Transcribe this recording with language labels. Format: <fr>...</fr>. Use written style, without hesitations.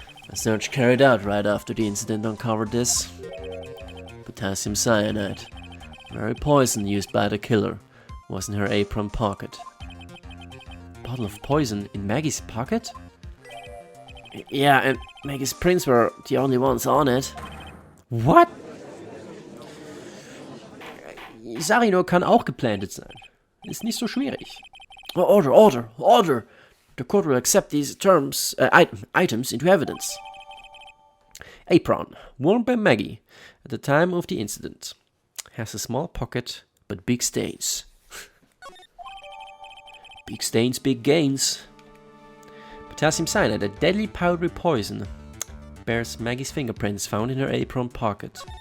<en>A search carried out right after the incident uncovered this. Potassium cyanide, the very poison used by the killer, was in her apron pocket. Bottle of poison in Maggie's pocket? Yeah, and Maggie's prints were the only ones on it. What?</en> <de>Sarino kann auch geplantet sein. Ist nicht so schwierig.</de> <en>Order! The court will accept these items into evidence. Apron, worn by Maggie at the time of the incident. Has a small pocket, but big stains. Big stains, big gains. Potassium cyanide, a deadly powdery poison, bears Maggie's fingerprints found in her apron pocket.</en>